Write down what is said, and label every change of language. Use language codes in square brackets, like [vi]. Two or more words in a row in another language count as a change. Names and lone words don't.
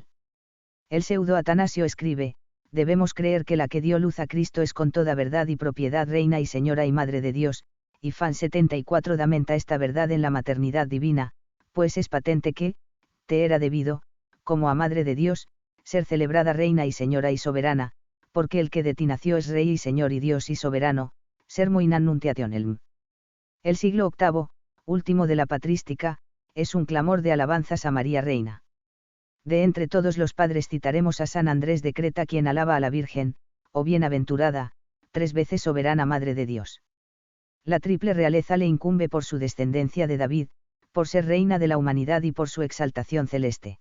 [es] El pseudo Atanasio escribe, debemos creer que la que dio luz a Cristo es con toda verdad y propiedad reina y señora y madre de Dios, y Fan 74 damenta esta verdad en la maternidad divina, pues es patente que, te era debido, como a madre de Dios, ser celebrada reina y señora y soberana, porque el que de ti nació es rey y señor y Dios y soberano, [la] sermo in annuntiationem. [es] El siglo VIII, último de la patrística, es un clamor de alabanzas a María Reina. De entre todos los padres citaremos a San Andrés de Creta, quien alaba a la Virgen, o bienaventurada, 3 veces soberana Madre de Dios. La triple realeza le incumbe por su descendencia de David, por ser reina de la humanidad y por su exaltación celeste.